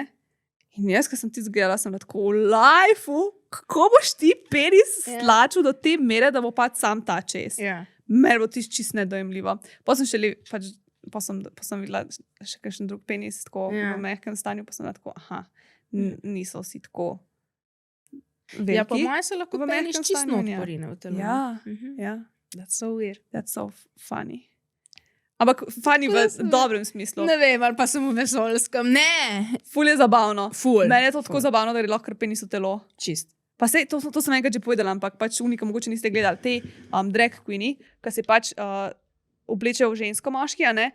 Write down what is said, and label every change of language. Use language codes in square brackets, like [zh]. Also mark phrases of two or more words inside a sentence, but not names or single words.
[sl] In jaz, ko sem ti zgledala, sem bila tako v lifeu, kako boš ti penis stlačil do te mere, da bo pač sam ta čez. Ja. Meni bo tisto čist nedojemljivo. Pa sem videla še kakšen drug penis tako v mehkem stanju, pa sem bila tako, niso vsi tako veliki. Ja, po moje se lahko v penis mehkem čisto stanju, not porine v telo. Ja, ja. [en] That's so weird. That's so funny. [sl] Ampak funny v dobrem smislu. Ne vem, ali pa samo v vesolskem. Ne! Ful je zabavno. Ful. Meni je to tako zabavno, da je lahko kar penis v telo. Čist. Pa sej, to sem enkrat že povedala, ampak pač unika mogoče niste gledali. Te drag queeni, ki se pač oblečejo v žensko moški, a ne?